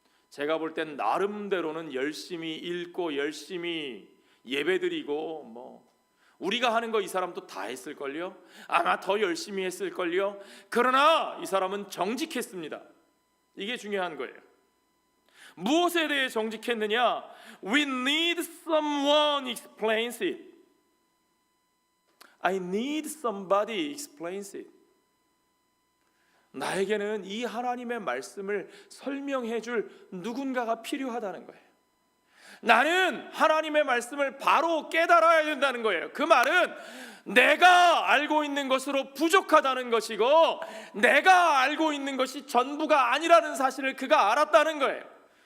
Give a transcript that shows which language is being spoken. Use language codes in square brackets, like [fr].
[ko] 제가 볼 땐 나름대로는 열심히 읽고 열심히 예배드리고 뭐 우리가 하는 거 이 사람도 다 했을걸요. 아마 더 열심히 했을걸요. 그러나 이 사람은 정직했습니다. 이게 중요한 거예요. 무엇에 대해 정직했느냐? [en] We need someone explains it. I need somebody explains it. [ko] 나에게는 이 하나님의 말씀을 설명해 줄 누군가가 필요하다는 거예요. 나는 하나님의 말씀을 바로 깨달아야 된다는 거예요. 그 말은 내가 알고 있는 것으로 부족하다는 것이고 내가 알고 있는 것이 전부가 아니라는 사실을 그가 알았다는 거예요.